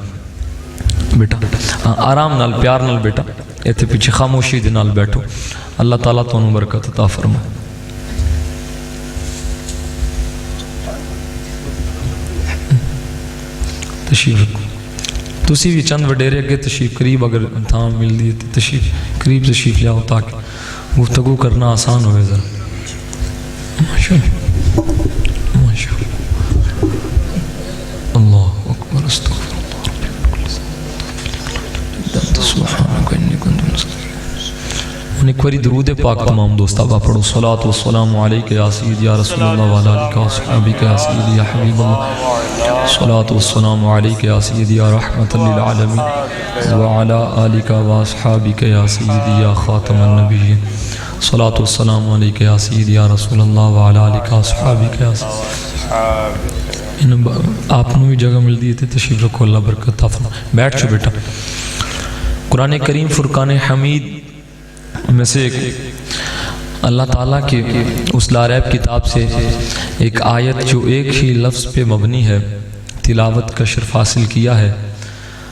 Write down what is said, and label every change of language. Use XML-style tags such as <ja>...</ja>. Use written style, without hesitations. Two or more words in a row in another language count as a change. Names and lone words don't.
<pa>بیٹا آرام نال پیار نال بیٹا اتھے پیچھے خاموشی دے نال بیٹھو، اللہ تعالیٰ تہانوں برکت عطا فرمائے. تشریف رکھو، تسی بھی چند وڈیرے اگے تشریف قریب اگر تھاں ملتی ہے تو تشریف قریب تشریف لیاؤ تاکہ گفتگو کرنا آسان ہو ذرا.</pa> <ar>ما شاء الله ما شاء الله، الله أكبر,</ar> <pa>ایک باری درود پاک تمام دوست آپ پڑھو.</pa> <ar>صلاة وسلام عليك يا سيدي يا رسول الله وعلى آلك وأصحابك يا سيدي يا حبيب الله. صلاة وسلام عليك يا سيدي يا رحمة للعالمين وعلى آلك وأصحابك يا سيدي يا خاتم النبيين. صلاة وسلام عليك يا سيدي يا رسول الله وعلى آلك وأصحابك يا</ar> <ur>آپ کو بھی جگہ ملتی ہے تشریف رکھو، اللہ برکت عطا فرمائے۔ بیٹھ جاؤ بیٹا. قرآن کریم فرقان حمید میں سے ایک اللہ تعالیٰ کی اس لاریب کتاب سے ایک آیت جو ایک ہی لفظ پہ مبنی ہے، تلاوت کا شرف حاصل کیا ہے.</ur>